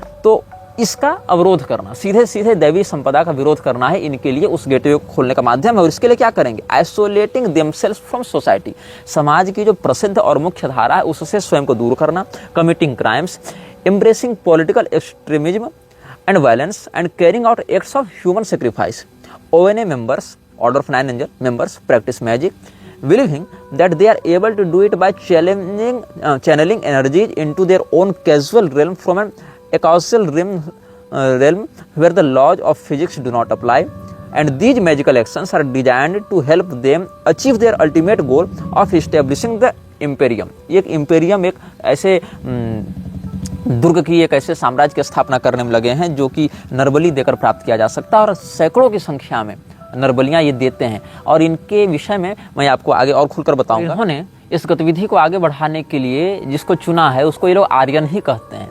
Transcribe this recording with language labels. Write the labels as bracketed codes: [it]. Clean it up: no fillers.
[hi] तो इसका अवरोध करना, सीधे सीधे दैवी संपदा का विरोध करना है इनके लिए उस गेटवे को खोलने का माध्यम है। और इसके लिए क्या करेंगे? [en] isolating themselves from society, [hi] समाज की जो प्रसिद्ध और मुख्य धारा है उससे स्वयं को दूर करना, [en] Committing crimes, embracing political extremism and violence and carrying out acts of human sacrifice. ONA members, Order of Nine Angels members, practice magic, believing that they are able to do it by channeling energies into their own causal realm from an acausal realm where the laws of physics do not apply. And these magical actions are designed to help them achieve their ultimate goal of establishing the imperium. [hi] एक imperium एक ऐसे दुर्ग की, एक ऐसे साम्राज्य की स्थापना करने में लगे हैं जो कि नरबली देकर प्राप्त किया जा सकता है, और सैकड़ों की संख्या में नरबलियां ये देते हैं। और इनके विषय में मैं आपको आगे और खुलकर बताऊंगा। इन्होंने इस गतिविधि को आगे बढ़ाने के लिए जिसको चुना है उसको ये लोग आर्यन ही कहते हैं।